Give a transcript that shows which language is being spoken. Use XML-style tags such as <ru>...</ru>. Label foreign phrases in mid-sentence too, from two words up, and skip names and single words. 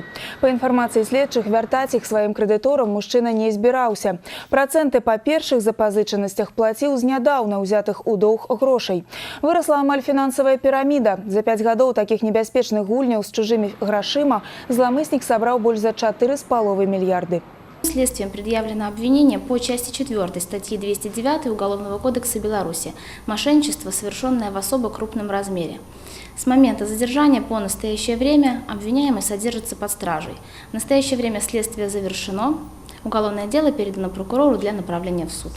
<be>Па інфармацыі следчых, вяртаць іх сваім крэдыторам мужчына не збіраўся. Працэнты па першых запазычанасцях плаціў з нядаўна ўзятых у доўг грошай. Вырасла амаль фінансавая піраміда. За 5 гадоў такіх небяспечных гульняў з чужымі грашыма зламыснік сабраў больш за 4,5 мільярды.</be> <ru>Следствием предъявлено обвинение по части 4 статьи 209 Уголовного кодекса Беларуси «Мошенничество, совершенное в особо крупном размере». С момента задержания по настоящее время обвиняемый содержится под стражей. В настоящее время следствие завершено. Уголовное дело передано прокурору для направления в суд.</ru>